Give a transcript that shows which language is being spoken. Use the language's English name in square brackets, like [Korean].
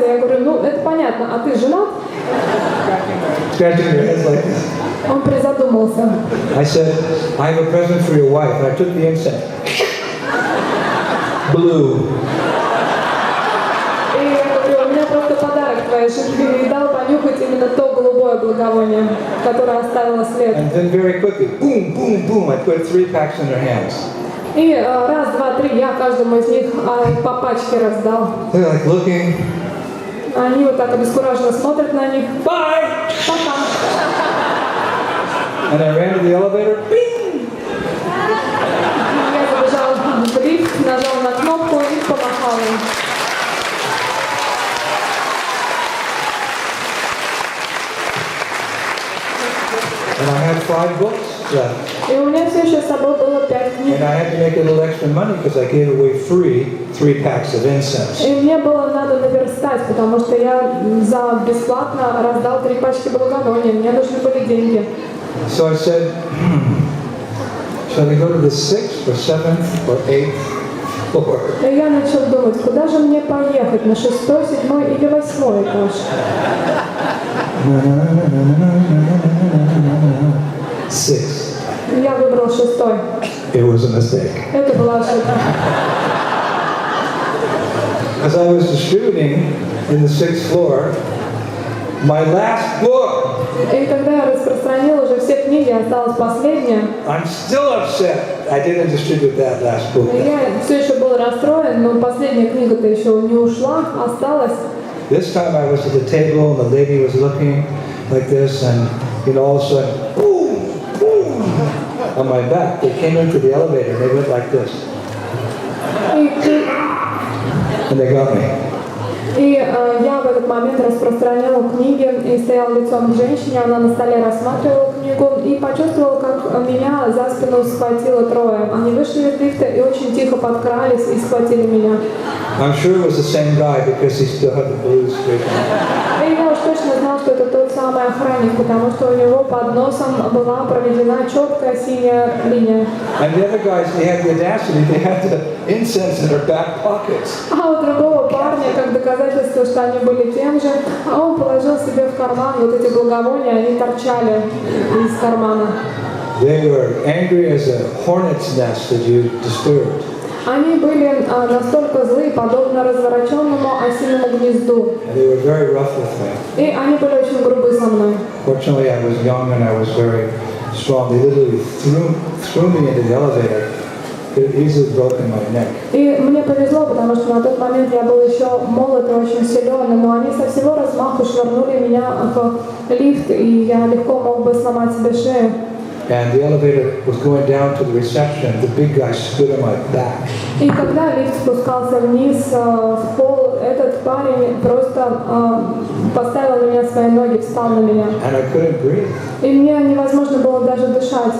[Russian] Я говорю, ну это понятно, а ты женат? [English] Scratching your heads like this. [Russian] Он призадумался. [English] I said, I have a present for your wife. And I took the incense. Blue. [Russian] И я говорю, у меня просто подарок твоей жене. И дал понюхать именно то голубое благовоние, которое оставило след. [English] And then very quickly, boom, boom, boom, I put 3 packs in their hands. [Russian] И раз, два, три, я каждому из них по пачке раздал. [English] They're like looking. [Russian] Они вот так обескураженно смотрят на них. [English] Bye! [Russian] Пока. [English] And I ran to the elevator. Bing! [Russian] Я забежал в лифт, нажал на кнопку и помахал им. [English] And I had 5 books left. [Russian] И у меня все еще с собой было 5 книг. [English] And I had to make a little extra money because I gave away free 3 packs of incense. [Russian] И мне было надо наверстать, потому что я за бесплатно раздал 3 пачки благовония. Мне нужны были деньги. [English] So I said, shall I go to the 6th or 7th or 8th floor? [Russian] И я начал думать, куда же мне поехать, на 6-й, 7-й или 8-й этаж? [English] 6. [Russian] Я выбрал 6-й. [English] It was a mistake. [Russian] Это была ошибка. [English] As I was distributing in the 6th floor, my last book, [Russian] И когда я распространил уже все книги, осталась последняя, [English] I'm still upset I didn't distribute that last book. [Russian] я все еще был расстроен, но последняя книга-то еще не ушла, осталась. [English] This time I was at the table and the lady was looking like this and all of a sudden, boom, boom, on my back. They came into the elevator and they went like this. And they got me. [Russian] И я в этот момент распространяла книги и стояла лицом к женщине, она на столе рассматривала книгу. книгу и почувствовал, как меня за спину схватило трое. Они вышли из лифта и очень тихо подкрались и схватили меня. [English] I'm sure it was the same guy because he still had the blues streaking. [Russian] И я уж точно знал, что это тот самый охранник, потому что у него под носом была проведена четкая синяя линия. [English] And the other guys, they had the audacity, they had the incense in their back pockets. [Russian] А у другого парня, как доказательство, что они были тем же, он положил себе в карман вот эти благовония, они торчали из кармана. [English] They were angry as a hornet's nest that you disturbed. [Russian] Они были настолько злы, подобно развороченному осиному гнезду. [English] And they were very rough with me. [Russian] И они были очень грубы со мной. [English] Fortunately, I was young and I was very strong. They literally threw me into the elevator. Could have easily broken my neck. [Russian] И мне повезло, потому что на тот момент я был еще молод и очень силен, но они со всего размаху швырнули меня в лифт, и я легко мог бы сломать себе шею. [English] And the elevator was going down to the reception. The big guy stood on my back. [Russian] И когда лифт спускался вниз в пол, этот парень просто поставил на меня свои ноги, встал на меня. [English] And I couldn't breathe. [Russian] И мне невозможно было даже дышать.